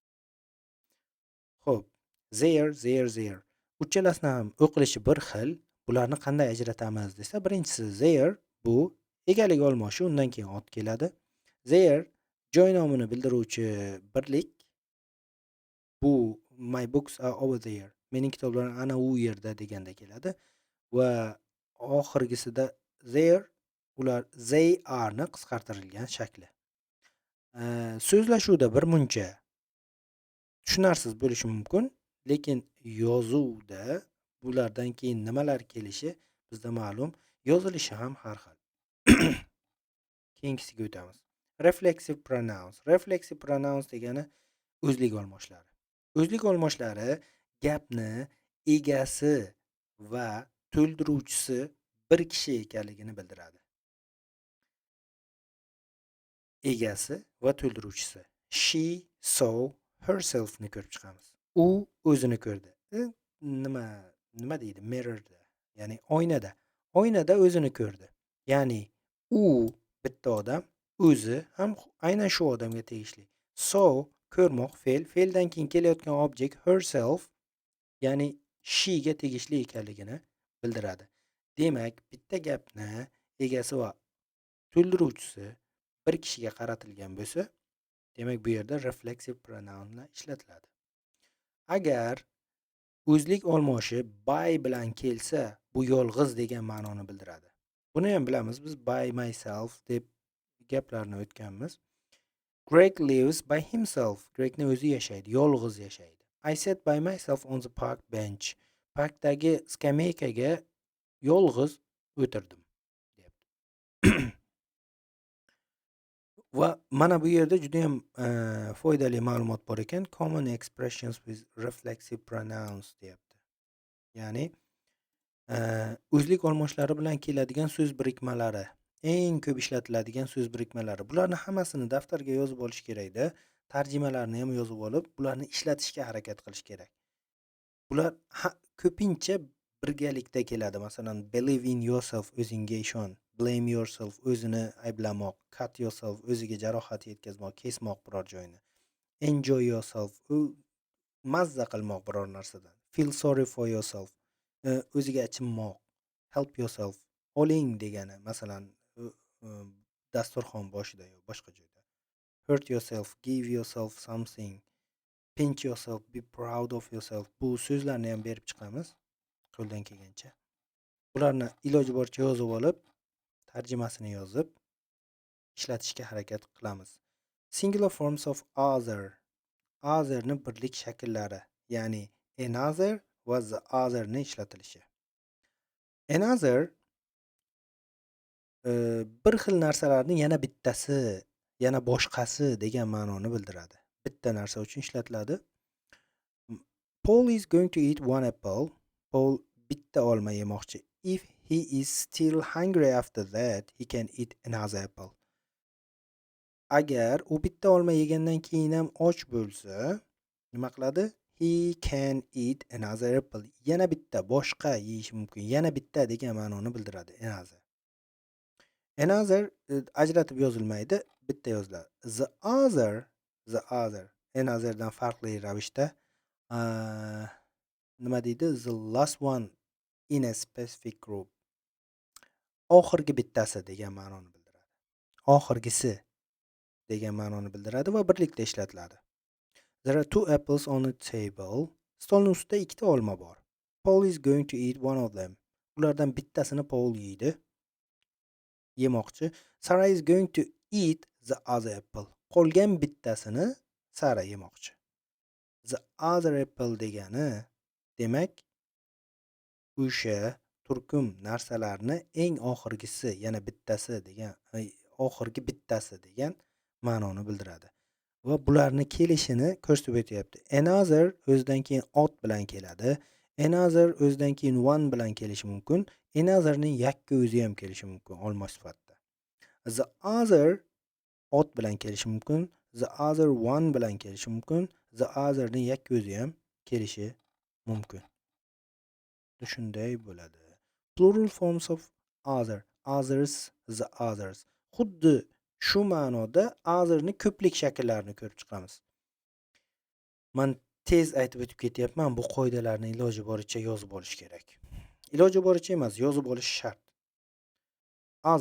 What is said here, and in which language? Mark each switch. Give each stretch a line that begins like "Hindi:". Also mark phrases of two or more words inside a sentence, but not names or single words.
Uzbek: Xo'p, there. Uchalasini ham o'qilishi bir xil. Bularni qanday ajratamiz desa, birinchisi there bu egalik olmoshi, undan keyin ot keladi. There joy nomini bildiruvchi birlik.
English: Bu my books are over there.
Uzbek: Mening kitoblarim ana u yerda deganda keladi. Va oxirgisida there ular
English: they are
Uzbek: ni qisqartirilgan shakli. So'zlashuvda bir muncha tushunarsiz bo'lishi mumkin, lekin yozuvda bulardan keyin nimalar kelishi bizda ma'lum, yozilishi ham har xil. Keyingisiga o'tamiz.
English: Reflexive pronouns. Reflexive pronouns
Uzbek: degani o'zlik olmoshlari. O'zlik olmoshlari gapni egasi va to'ldiruvchisi bir kishi ekanligini bildiradi. Egasi va to'ldiruvchisi.
English: She saw herself
Uzbek: ni ko'rib chiqamiz. U o'zini ko'rdi. Nima deydi? Mirrorda. Ya'ni oynada. Oynada o'zini ko'rdi. Ya'ni u bitta odam, o'zi ham aynan shu odamga tegishli. Saw ko'rmoq fe'l, fe'ldan keyin kelayotgan
English: object herself,
Uzbek: ya'ni she ga tegishli ekanligini bildiradi. Demak, bitta gapni egasi va to'ldiruvchisi bir kishiga qaratilgan bo'lsa, demak bu yerda
English: reflexive pronounlar
Uzbek: ishlatiladi. Agar o'zlik olmoshi by bilan kelsa, bu yolg'iz degan ma'noni bildiradi. Buni ham bilamiz biz,
English: by myself
Uzbek: deb gaplarni o'tganmiz.
English: Greg lives by himself.
Uzbek: Gregni o'zi yashaydi, yolg'iz yashaydi.
English: I sat by myself on the park bench.
Uzbek: Parkdagi skameykaga yolg'iz o'tirdim, deyapti. Va mana bu yerda juda ham foydali ma'lumot bor ekan.
English: Common expressions with reflexive pronouns deyapti.
Uzbek: Ya'ni o'zlik olmoshlari bilan keladigan so'z birikmalari, eng ko'p ishlatiladigan so'z birikmalari. Bularni hammasini daftarga yozib olish kerakda. Tarjimalarni ham yozib olib, bularni ishlatishga harakat qilish kerak. Bular ko'pincha birgalikda keladi. Masalan,
English: believe in yourself,
Uzbek: o'zingga ishon.
English: Blame yourself,
Uzbek: o'zini ayblamoq.
English: Cut yourself,
Uzbek: o'ziga jarohat yetkazmoq, kesmoq biror joyini.
English: Enjoy yourself,
Uzbek: mazza qilmoq biror narsadan.
English: Feel sorry for yourself,
Uzbek: o'ziga achinmoq.
English: Help yourself,
Uzbek: oling degani, masalan, dasturxon boshida yoki boshqa joyda.
English: Hurt yourself, give yourself something. Pinch yourself, be proud of yourself.
Uzbek: Bu so'zlarni ham berib chiqamiz qo'ldan kelgancha. Bularni iloji boricha yozib olib, tarjimasini yozib ishlatishga harakat qilamiz.
English: Singular forms of other.
Uzbek: Other'ni birlik shakllari, ya'ni another va
English: the other'ni
Uzbek: ishlatilishi. Another bir xil narsalarning yana bittasi, yana boshqasi degan ma'noni bildiradi. Bitta narsa uchun ishlatiladi.
English: Paul is going to eat one apple.
Uzbek: Paul bitta olma yemoqchi.
English: If he is still hungry after that, he can eat another apple.
Uzbek: Agar u bitta olma yegandan keyin ham och bo'lsa, nima qiladi?
English: He can eat another apple.
Uzbek: Yana bitta, boshqa yeyish mumkin. Yana bitta degan ma'noni bildiradi another. Another ajratib yozilmaydi, bitta yoziladi.
English: The other
Uzbek: anotherdan farqli ravishda nima deydi?
English: The last one in a specific group.
Uzbek: Oxirgi bittasi degan ma'noni bildiradi. Oxirgisi degan ma'noni bildiradi va birlikda ishlatiladi.
English: There are two apples on a table.
Uzbek: Stolning ustida ikkita olma bor.
English: Paul is going to eat one of them.
Uzbek: Ulardan bittasini Paul yeydi. Yemoqchi.
English: Sarah is going to eat the other apple.
Uzbek: Qolgan bittasini Sarah yemoqchi.
English: The other apple
Uzbek: degani, demak, o'sha turkum narsalarni eng oxirgisi, yana bittasi degan, oxirgi bittasi degan ma'noni bildiradi. Va bularni kelishini ko'rsatib o'tyapti. Another o'zidan keyin ot bilan keladi. Another o'zidan keyin one bilan kelishi mumkin. Anotherning yakka o'zi ham kelishi mumkin olma sifatida.
English: The other
Uzbek: ot bilan kelishi mumkin.
English: The other one
Uzbek: bilan kelishi mumkin.
English: The otherning
Uzbek: yakka o'zi ham kelishi mumkin. Shunday bo'ladi.
English: Plural forms of other, others, the others.
Uzbek: Xuddi shu ma'noda otherni ko'plik shakllarini ko'rib chiqamiz. Men tez aytib o'tib ketyapman. Bu qoidalarni iloji boricha yozib olish kerak. Iloji boricha emas, yozib olish shart. Other